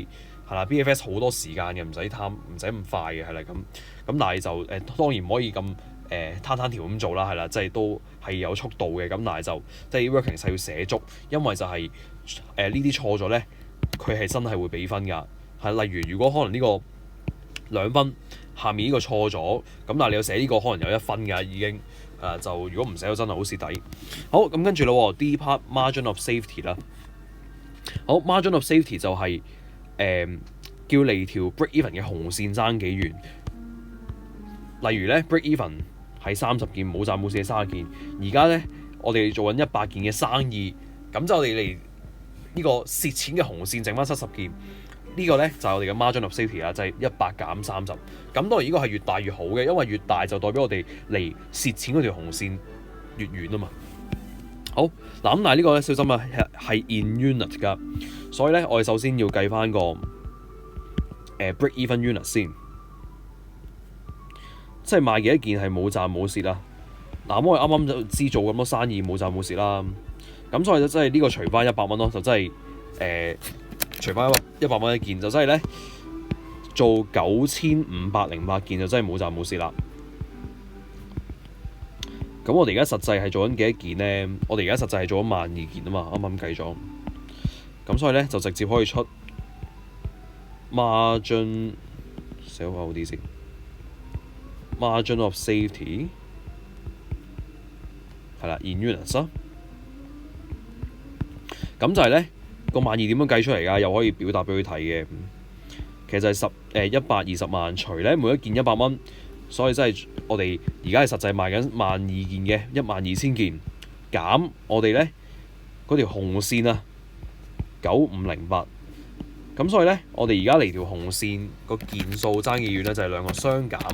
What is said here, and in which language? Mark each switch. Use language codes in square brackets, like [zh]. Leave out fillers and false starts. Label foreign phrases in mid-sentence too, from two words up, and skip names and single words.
[yue] 係啦 ，BFS 好多時間嘅，唔使咁快嘅，係啦咁，但係就當然唔可以咁攤條咁做啦，係啦，即係都係有速度嘅，咁但係就即係 working 係要寫足，因為就係呢啲錯咗咧，佢係真係會俾分㗎。係例如果可能呢個2分，下面呢個錯咗，咁但係你要寫呢個可能有1分㗎已經，就如果唔寫到真係好蝕底。好，咁跟住咯 ， [en] D part margin of safety [yue] 啦。好 ， [en] margin of safety [yue] 就係、叫離條 [en] break even [yue] 嘅紅線爭幾遠。例如咧 [en] break even [yue] 係30件，冇賺冇蝕30件。而家咧我哋做緊100件嘅生意，咁就我哋嚟呢個蝕錢嘅紅線剩翻70件。呢個咧就係我哋嘅 [en] margin of safety [yue] 啦，就係100減30。咁當然呢個係越大越好嘅，因為越大就代表我哋離蝕錢嗰條紅線越遠啊嘛。好嗱，咁但係呢個咧小心啊，係 [en] in unit [yue] 㗎，所以咧我哋首先要計翻個 [en] break even unit [yue] 先，即係賣幾多件係冇賺冇蝕啦。嗱，咁我哋啱啱就知做咁多生意冇賺冇蝕啦，咁所以就真係呢個除翻100蚊咯，就真係除翻100蚊一件，就真係咧做9508件就真係冇賺冇蝕啦。咁我哋而家實際係做緊幾多件咧？我哋而家實際係做咗12000件啊嘛，啱啱計咗。咁所以咧就直接可以出 margin 寫好啲先 ， [en] margin of safety [yue] 係啦 ， [en] in units [yue] 啊。咁就係咧個12000點樣計出嚟㗎？又可以表達俾佢睇嘅。其實就係120萬除咧每一件100蚊。所以真係我哋而家係實際賣緊12000件嘅12000件，減我哋咧嗰條紅線啊9508，咁所以咧我哋而家嚟條紅線個件數爭幾遠咧，就係兩個相減。